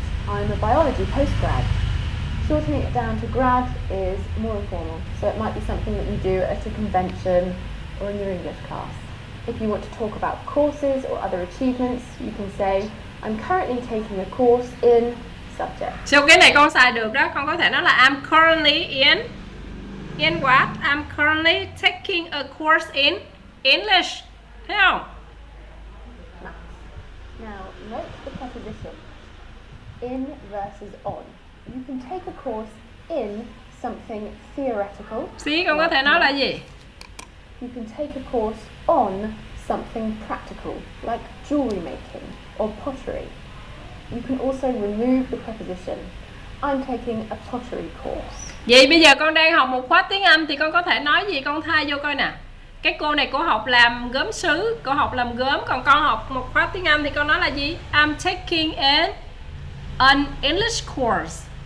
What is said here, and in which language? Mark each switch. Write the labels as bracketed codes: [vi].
[en] I'm a biology postgrad. Shortening it down to grad is more informal, so it might be something that you do at a convention or in your English class. If you want to talk about courses or other achievements, you can say, I'm currently taking a course in subject. [vi] So cái này con xài được đó, con có thể nói là [en] I'm currently in what? I'm currently taking a course in English. [vi] Thấy không? [en] Nice. Now, note the preposition. In versus on. You can take a course in something theoretical. [vi] Xí con có thể nói là gì? [en] You can take a course on something practical, like jewelry making or pottery. You can also remove the preposition. I'm taking a pottery course. [vi] Vậy bây giờ con đang học một khóa tiếng Anh thì con có thể nói gì, con thay vô coi nè. Cái cô này cô học làm gốm sứ, cô học làm gốm, còn con học một khóa tiếng Anh thì con nói là gì? [en] I'm taking an English course.